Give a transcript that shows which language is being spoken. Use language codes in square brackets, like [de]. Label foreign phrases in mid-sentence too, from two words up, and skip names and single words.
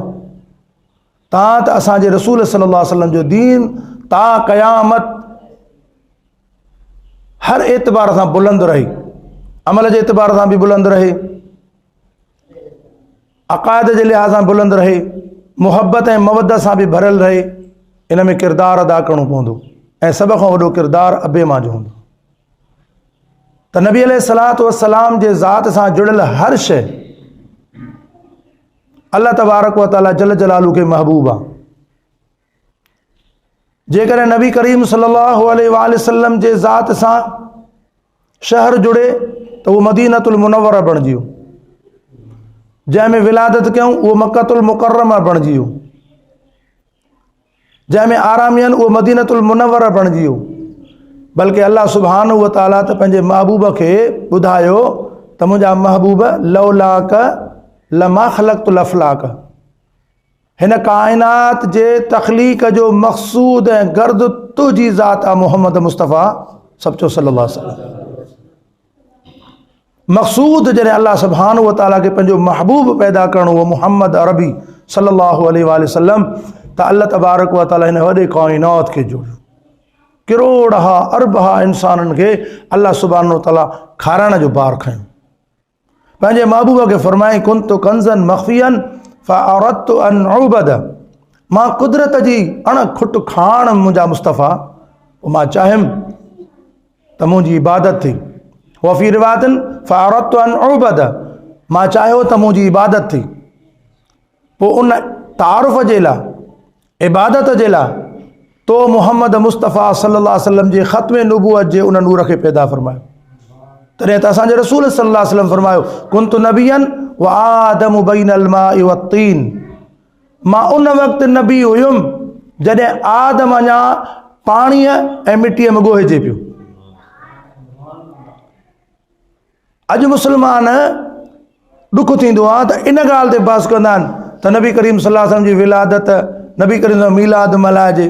[sd] तव्हां त असांजे रसूल [ar] صلى الله عليه وسلم [sd] जो दीन ता क़यामत हर एतबार सां बुलंद रहे, अमल जे एतबार सां बि बुलंद रहे, अक़ाइद जे लिहाज़ सां बुलंद रहे, मुहब्बत ऐं मवदत सां बि भरियल रहे। इन में किरदारु अदा करणो पवंदो ऐं सभ खां वॾो किरदारु अबे मां जो हूंदो। त नबी [ar] عليه الصلاة والسلام [sd] जे ज़ात सां जुड़ियल हर शइ अल्लाह [ar] تبارك وتعالى جل جلاله [sd] खे महबूब आहे। जेकॾहिं नबी करीम [ar] صلى الله عليه وسلم [sd] जे ज़ात सां शहर जुड़े त उहो मदीनतुल मुनव्वरा बणिजी वियो, जंहिंमें विलादत कयूं उहो मक्कतुल मुकर्रमा बणिजी वियो, जंहिंमें आरामियन उहो मदीनतुल मुनव्वरा बणिजी वियो। बल्कि अल्लाह [ar] سبحانه وتعالى [sd] त पंहिंजे महबूब खे ॿुधायो त मुंहिंजा महबूब [ar] لولاك لما خلقت الأفلاك, [sd] हिन काइनात जे तख़लीक़ जो मक़सूद ऐं गर्द तुंहिंजी ज़ात आहे मोहम्मद मुस्तफ़ा सचो [ar] صلى الله عليه وسلم. [sd] मक़सूद जॾहिं अल्लाह [ar] سبحانه وتعالى [sd] खे पंहिंजो महबूब पैदा करणो हो मुहम्मद अरबी [ar] صلى الله عليه وسلم, [sd] त अल्लाह [ar] تبارك وتعالى [sd] हिन वॾे काइनात खे जोड़ियो, किरोड़हा अरबहा इंसाननि खे अल्लाह [ar] سبحانه وتعالى [sd] खाराइण जो बार खयो। पंहिंजे महबूब खे फरमाई [ar] كنت كنزا مخفيا فأردت أن أعبد, [sd] मां कुदरत जी अणखुट खाण मुंहिंजा मुस्तफ़ा, मां चाहियुमि त मुंहिंजी इबादत थी। [ar] وفي رواية فأردت أن أعبد, [sd] मां चाहियो त मुंहिंजी इबादत थी। पोइ उन तारुफ़ जे लाइ, इबादत जे लाइ तो मुहम्मद मुस्तफ़ा [ar] صلى الله عليه وسلم [sd] जे ख़त्म नबूअत जे उन नूर खे पैदा फरमायो। तॾहिं त असांजे रसूल [ar] صلى الله عليه وسلم [sd] फरमायो [ar] كنت نبيا وآدم بين الماء والطين, [sd] मां उन वक़्तु नबी हुयुमि जॾहिं आदम अञा पाणीअ ऐं मिटीअ में ॻोहिजे पियो। अॼु मुस्लमान ॾुख थींदो आहे त इन ॻाल्हि ते बहस कंदा आहिनि त नबी करीम [ar] صلى الله عليه وسلم [sd] जी विलादत, नबी करीम जो मीलाद मल्हाइजे।